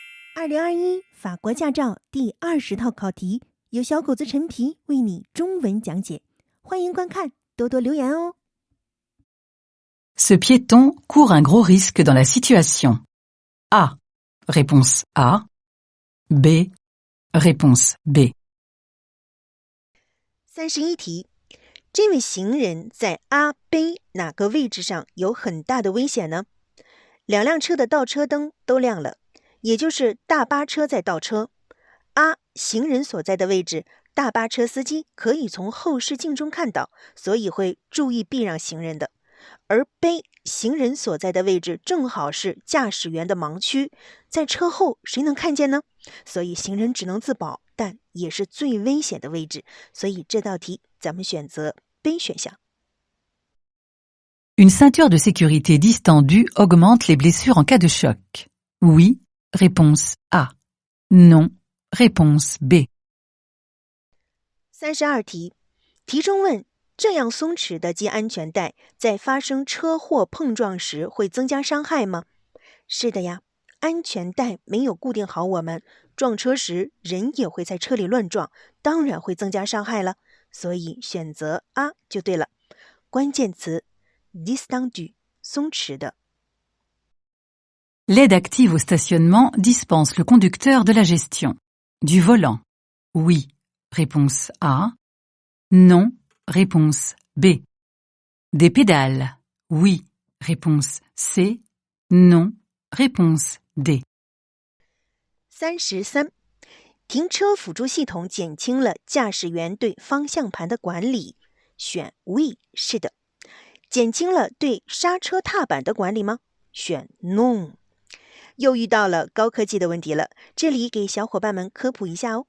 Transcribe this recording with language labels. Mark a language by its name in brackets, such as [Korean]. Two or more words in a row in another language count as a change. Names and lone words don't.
[Chinese] 2021 法国驾照第20套考题，由小狗子陈皮为你中文讲解。欢迎观看，多多留言哦。 [French] Ce piéton court un gros risque dans la situation. A. Réponse A. B. Réponse B. [Chinese] 31题，这位行人在 A、B 哪个位置上有很大的危险呢？两辆车的倒车灯都亮了，也就是大巴车在倒车。A 行人所在的位置，大巴车司机可以从后视镜中看到，所以会注意避让行人的。而 B 行人所在的位置正好是驾驶员的盲区，在车后谁能看见呢？所以行人只能自保，但也是最危险的位置。所以这道题咱们选择 B 选项。 [French] Une ceinture de sécurité distendue augmente les blessures en cas de choc. Oui. Réponse A. Non. Réponse B. [Chinese] 32题，题中问这样松弛的系安全带在发生车祸碰撞时会增加伤害吗？是的呀，安全带没有固定好，我们撞车时人也会在车里乱撞，当然会增加伤害了，所以选择 A 就对了。关键词 distendu 松弛的。 [French] L'aide active au stationnement dispense le conducteur de la gestion. Du volant. Oui. Réponse A. Non. Réponse B. Des pédales. Oui. Réponse C. Non. Réponse D. 33. [Chinese] 停车辅助系统减轻了驾驶员对方向盘的管理。选 Oui 是的。减轻了对刹车踏板的管理吗？选 Non。又遇到了高科技的问题了，这里给小伙伴们科普一下哦。